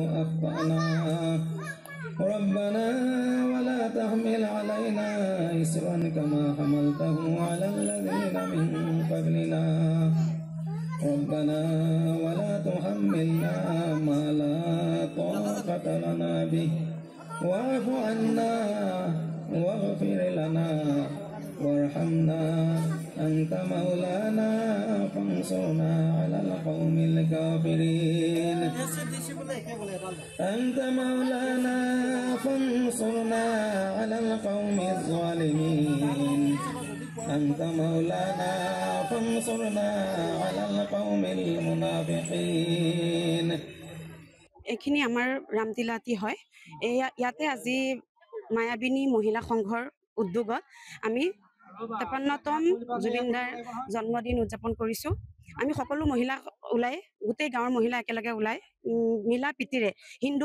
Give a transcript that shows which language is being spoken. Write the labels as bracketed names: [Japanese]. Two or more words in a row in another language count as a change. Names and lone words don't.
[Arabic] أخطأنا ربنا ولا تحمل علينا إصرا كما حملته على الذين من قبلنا ربنا ولا تحملنا ما لا طاقة لنا به واعف عنا واغفر لنا وارحمنا أنت مولانا فانصرنا على القوم الكافرين أنت مولانا فانصرنا على القوم الظالمين أنت مولانا فانصرنا على القوم المنافقين [Assamese] এইখিনি আমাৰ ৰামতিলাতি হয় ইয়াতে আজি মায়াবিনী মহিলা সংঘৰ উদ্যোগত আমি ৫৩তম জুবিনদাৰ জন্মদিন উদযাপন কৰিছো আমি সকলো মহিলা ওলাই গোটেই গাঁৱৰ মহিলা একেলগে ওলাই মিলা পিতিৰে হিন্দু